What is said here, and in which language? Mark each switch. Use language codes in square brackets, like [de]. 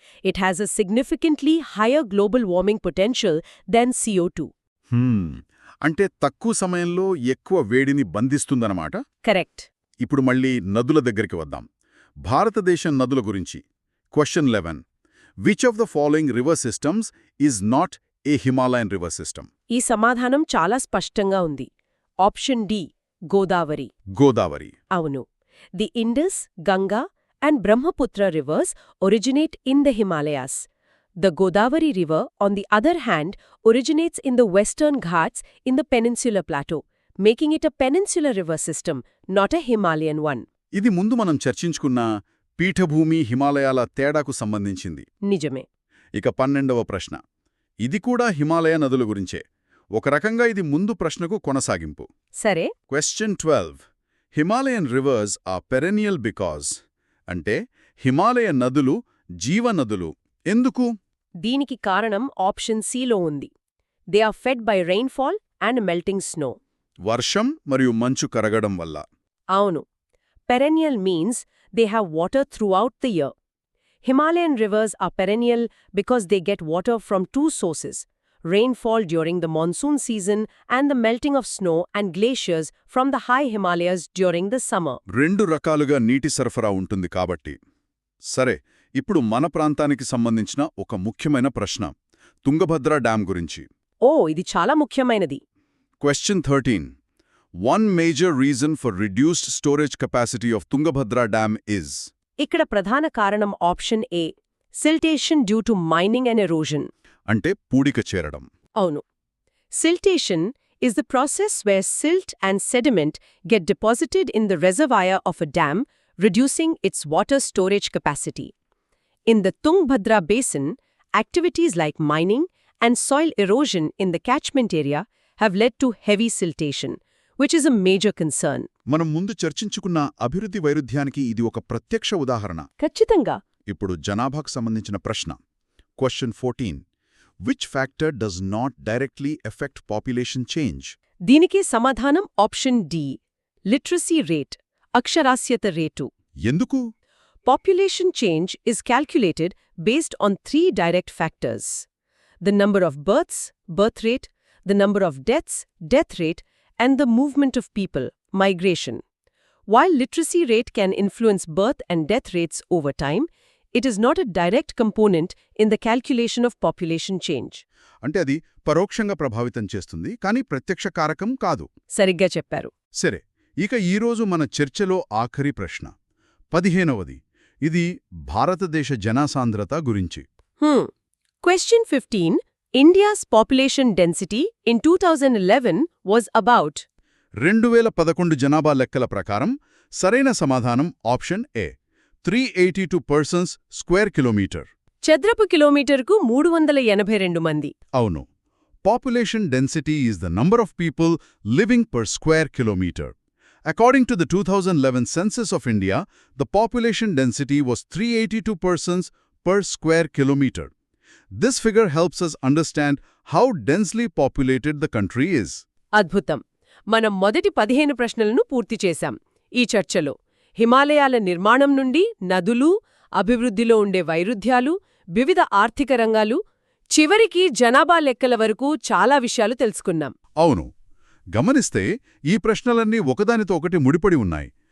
[en] It has a significantly higher global warming potential than CO2. [te] అంటే తక్కువ సమయంలో ఎక్కువ వేడిని బంధిస్తుందన్నమాట. కరెక్ట్. ఇప్పుడు మళ్ళీ నదుల దగ్గరికి వద్దాం. భారతదేశం నదుల గురించి. Question 11. [en] Which of the following river systems is not a Himalayan river system? [te] ఈ సమాధానం చాలా స్పష్టంగా ఉంది. Option D. గోదావరి. గోదావరి. అవును. [en] The Indus, Ganga and Brahmaputra rivers originate in the Himalayas. The Godavari River, on the other hand, originates in the Western Ghats in the Peninsular Plateau, making it a peninsular river system, not a Himalayan one. [te] ఇది ముందు మనం చర్చించుకున్న పీఠభూమి హిమాలయాల తేడాకు సంబంధించింది. నిజమే. ఇక 12వ ప్రశ్న. ఇది కూడా హిమాలయ నదుల గురించే. ఒక రకంగా ఇది ముందు ప్రశ్నకు కొనసాగింపు. సరే. [en] Question 12. Himalayan rivers are perennial because. [te] అంటే హిమాలయ నదులు జీవనదులు ఎందుకు? దీనికి కారణం ఆప్షన్ సిలో ఉంది. [en] They are fed by rainfall and melting snow. [te] వర్షం మరియు మంచు కరగడం వల్ల. అవును. [en] Perennial means they have water throughout the year. Himalayan rivers are perennial because they get water from 2 sources: rainfall during the monsoon season and the melting of snow and glaciers from the high Himalayas during the summer. [te] 2 రకాలుగా నీటి సరఫరా ఉంటుంది కాబట్టి. సరే, ఇప్పుడు మన ప్రాంతానికి సంబంధించిన ఒక ముఖ్యమైన ప్రశ్న. తుంగభద్ర డ్యాం గురించి. ఇది చాలా ముఖ్యమైనది. Question 13. [en] One major reason for reduced storage capacity of Tungabhadra Dam is? [te] ఇక్కడ ప్రధాన కారణం option ఏ. [en] siltation due to mining and erosion. [te] అంటే పూడిక చేరడం. అవును. [en] siltation is the process where silt and sediment get deposited in the reservoir of a dam, reducing its water storage capacity. In the Tungabhadra basin, activities like mining and soil erosion in the catchment area have led to heavy siltation, which is a major concern. [te] మనం ముందు చర్చించుకున్న అభివృద్ధి వైరుధ్యానికి ఇది ఒక ప్రత్యక్ష ఉదాహరణ. ఖచ్చితంగా. ఇప్పుడు జనాభాకు సంబంధించిన ప్రశ్న. [en] Question 14. Which factor does not directly affect population change? [te] దీనికి సమాధానం ఆప్షన్ డి, లిటరసీ రేట్, అక్షరాస్యత రేటు. ఎందుకు? [en] Population change is calculated based on 3 direct factors: the number of births, birth rate, the number of deaths, death rate, and the movement of people, migration. While literacy rate can influence birth and death rates over time, it is not a direct component in the calculation of population change. [te] అంటే అది పరోక్షంగా ప్రభావితం చేస్తుంది, కానీ ప్రత్యక్ష కారకం కాదు. సరిగ్గా చెప్పారు. సరే, ఇక ఈరోజు మన చర్చలో ఆఖరి ప్రశ్న 15వది. ఇది భారతదేశ జనసాంద్రత గురించి. [en] Question 15. India's population density in 2011 was about [te] 2011 జనాభా లెక్కల ప్రకారం సరైన సమాధానం option ఏ, 382 persons square kilometre. చదరపు కిలోమీటర్కు 382 మంది. అవును. [en] Population density is the number of people living per square kilometre. According to the 2011 census of India, the population density was 382 persons per square kilometer. This figure helps us understand how densely populated the country is. [te] అద్భుతం. మనం మొదటి 15 ప్రశ్నలను పూర్తి చేశాం ఈ చర్చలో. హిమాలయాల నిర్మాణం నుండి నదులు, అభివృద్ధిలో ఉండే వైరుధ్యాలు, వివిధ ఆర్థిక రంగాలు, చివరికి జనాభా లెక్కల వరకు చాలా విషయాలు తెలుసుకున్నాం. అవును. గమనిస్తే ఈ ప్రశ్నలన్నీ ఒకదానితో ఒకటి ముడిపడి ఉన్నాయి.